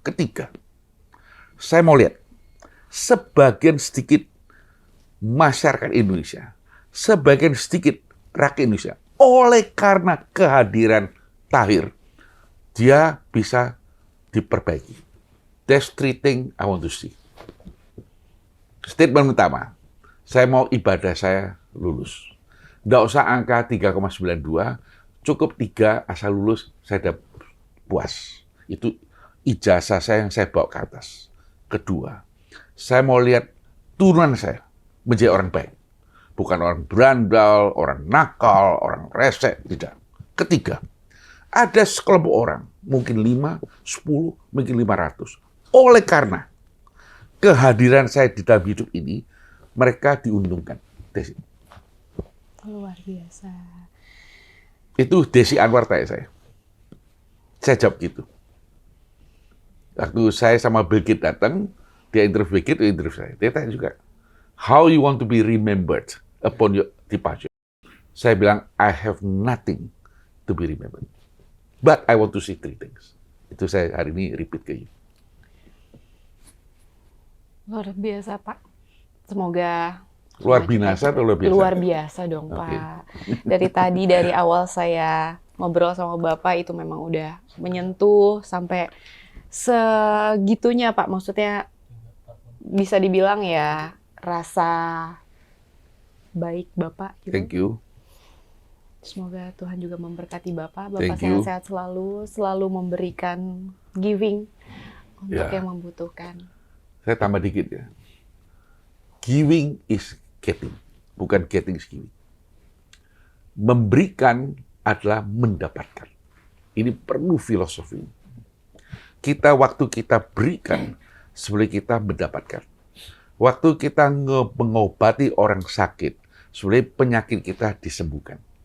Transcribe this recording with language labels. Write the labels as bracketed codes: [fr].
[id] Ketiga, saya mau lihat sebagian sedikit masyarakat Indonesia, sebagian sedikit rakyat Indonesia, oleh karena kehadiran Tahir, dia bisa diperbaiki. [en] That's 3 things I want to see. [id] Statement pertama, saya mau ibadah saya lulus. Nggak usah angka 3,92, cukup 3 asal lulus, saya udah puas. Itu ijazah saya yang saya bawa ke atas. Kedua, saya mau lihat turunan saya menjadi orang baik. Bukan orang berandal, orang nakal, orang resek, tidak. Ketiga, ada sekelompok orang, mungkin 5, 10, mungkin 500. Oleh karena kehadiran saya di dalam hidup ini, mereka diuntungkan. Desi. Luar biasa. Itu Desi Anwar tanya saya. Saya jawab gitu. Waktu saya sama Bill Gates datang, dia interview Bill Gates, interview saya. Dia tanya juga, [en] how you want to be remembered upon your departure? [id] Saya bilang, [en] I have nothing to be remembered. But I want to see 3 things. [id] Itu saya hari ini repeat ke you. Luar biasa, Pak. Semoga Luar binasa atau luar biasa? luar biasa dong, Pak. Dari awal saya ngobrol sama Bapak itu memang udah menyentuh sampai segitunya, Pak. Maksudnya bisa dibilang ya rasa baik Bapak gitu. [en] Thank you. [id] Semoga Tuhan juga memberkati Bapak. [en] Thank you. [id] sehat-sehat selalu memberikan giving untuk yang membutuhkan. Saya tambah dikit ya. [en] Giving is getting, [id] bukan [en] getting is giving. [id] Memberikan adalah mendapatkan. Ini perlu filosofi. Waktu kita berikan, sebenarnya kita mendapatkan. Waktu kita mengobati orang sakit, sebenarnya penyakit kita disembuhkan.